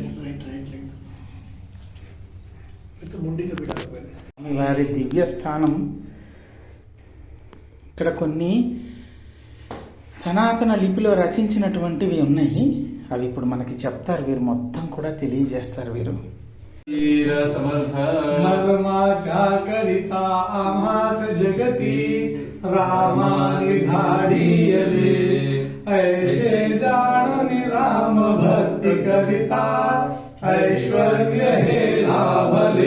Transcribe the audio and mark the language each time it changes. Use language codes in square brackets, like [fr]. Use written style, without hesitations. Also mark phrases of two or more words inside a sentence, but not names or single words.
[te] రైట్ ముండిగా పెట్టాలి. వారి దివ్య స్థానం. ఇక్కడ కొన్ని సనాతన లిపిలో రచించినటువంటివి ఉన్నాయి. అవి ఇప్పుడు మనకి చెప్తారు. వీరు మొత్తం కూడా తెలియజేస్తారు. వీరు [mr] वीर समर्थ धर्माच्या करिता आम्हास जगती रामाने धाडियले ऐसे जाणून राम भक्ती करिता ऐश्वर्य हे लाभले.